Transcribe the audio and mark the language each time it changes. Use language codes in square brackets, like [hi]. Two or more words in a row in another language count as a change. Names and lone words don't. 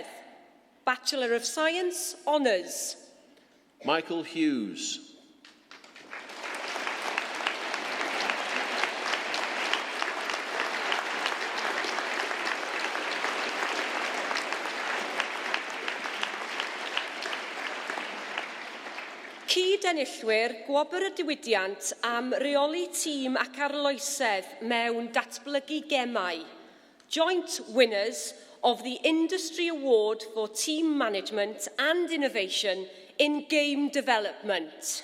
[en] Bachelor of Science Honours. Michael Hughes. [cy] Cyd-enillwyr gwobr y diwydiant am reoli tîm ac arloesedd mewn datblygu gemau. [en] Joint winners of the Industry Award for Team Management and Innovation in Game Development.